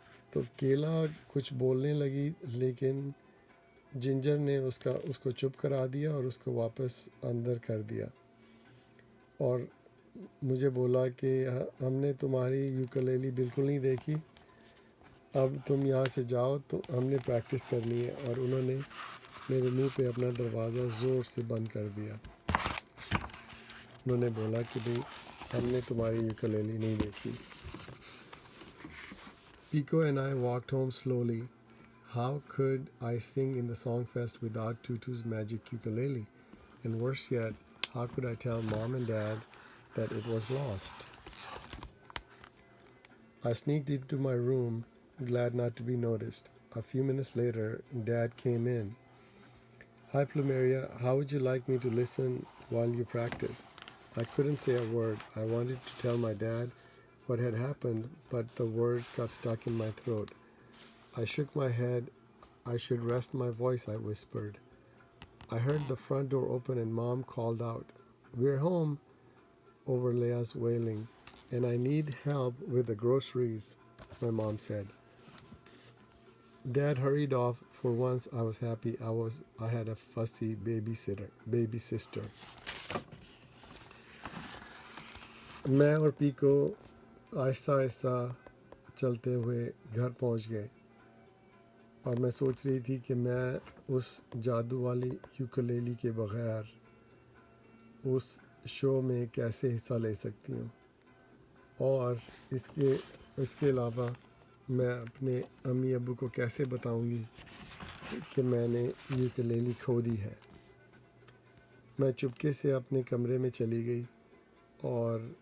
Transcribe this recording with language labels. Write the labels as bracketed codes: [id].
[ur] تو کیلا کچھ بولنے لگی لیکن جنجر نے اس کو چپ کرا دیا اور اس کو واپس اندر کر دیا، اور مجھے بولا کہ ہم نے تمہاری یوکلیلی بالکل نہیں دیکھی، اب تم یہاں سے جاؤ تو ہم نے پریکٹس کرنی ہے. اور انہوں نے میرے منہ پہ اپنا دروازہ زور سے بند کر دیا. انہوں نے بولا کہ بھئی ہم نے تمہاری یوکلیلی نہیں دیکھی. [en] Pico and I walked home slowly. How could I sing in the song fest without Tutu's magic ukulele? And worse yet, how could I tell mom and dad that it was lost? I sneaked into my room, glad not to be noticed. A few minutes later, Dad came in. Hi, Plumeria. How would you like me to listen while you practice? I couldn't say a word. I wanted to tell my dad what had happened, but the words got stuck in my throat. I shook my head. I should rest my voice, I whispered. I heard the front door open and Mom called out, "We're home," over Leah's wailing, "and I need help with the groceries," my mom said. Dad hurried off. For once I was happy. I had a fussy baby sister. [ur] میں اور pico آہستہ آہستہ چلتے ہوئے گھر پہنچ گئے اور میں سوچ رہی تھی کہ میں اس جادو والی یوکلیلی کے بغیر اس شو میں کیسے حصہ لے سکتی ہوں، اور اس کے علاوہ میں اپنے امی ابو کو کیسے بتاؤں گی کہ میں نے یوکلیلی کھو دی ہے۔ میں چپکے سے اپنے کمرے میں چلی گئی اور